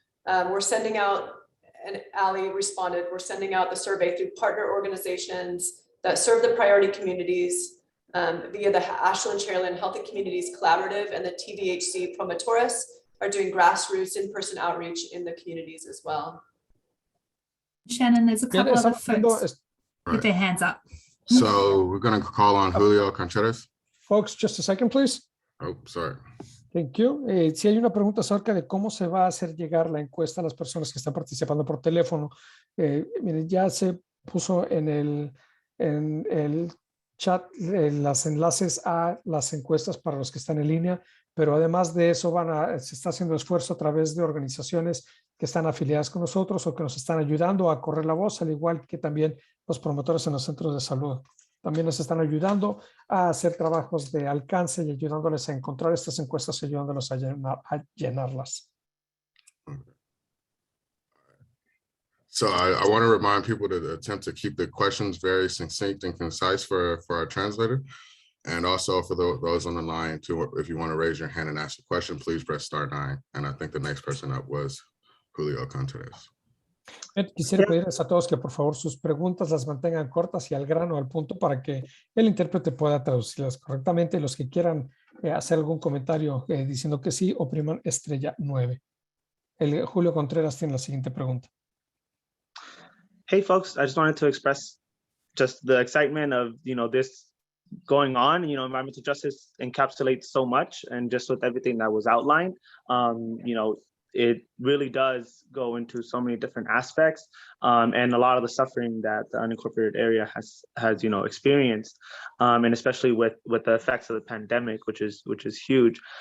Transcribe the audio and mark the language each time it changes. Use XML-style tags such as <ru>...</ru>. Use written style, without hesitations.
<en>We're sending out, and Ali responded, we're sending out the survey through partner organizations that serve the priority communities via the Ashland Cherryland Healthy Communities Collaborative, and the TVHC Promotores are doing grassroots in-person outreach in the communities as well. Shannon, there's a couple other folks with their hands up. So we're going to call on Julio Contreras. Folks, just a second, please. Oh, sorry. Thank you.</en> <es>Si hay una pregunta acerca de cómo se va a hacer llegar la encuesta a las personas que están participando por teléfono, miren, ya se puso en el chat los enlaces a las encuestas para los que están en línea, pero además de eso se está haciendo esfuerzo a través de organizaciones que están afiliadas con nosotros o que nos están ayudando a correr la voz, al igual que también los promotores en los centros de salud. También nos están ayudando a hacer trabajos de alcance y ayudándoles a encontrar estas encuestas y ayudándolos a llenarlas.</es> <en>So I want to remind people to attempt to keep the questions very succinct and concise for our translator. And also for those on the line too, if you want to raise your hand and ask a question, please press *9. And I think the next person up was Julio Contreras.</en> <es>Quisiera pedirles a todos que por favor sus preguntas las mantengan cortas y al grano, al punto, para que el intérprete pueda traducirlas correctamente. Los que quieran hacer algún comentario diciendo que sí, opriman *9. Julio Contreras tiene la siguiente pregunta.</es> <en>Hey folks, I just wanted to express just the excitement of, this going on. Environmental justice encapsulates so much, and just with everything that was outlined, it really does go into so many different aspects, and a lot of the suffering that the unincorporated area has experienced, and especially with the effects of the pandemic, which is huge.</en>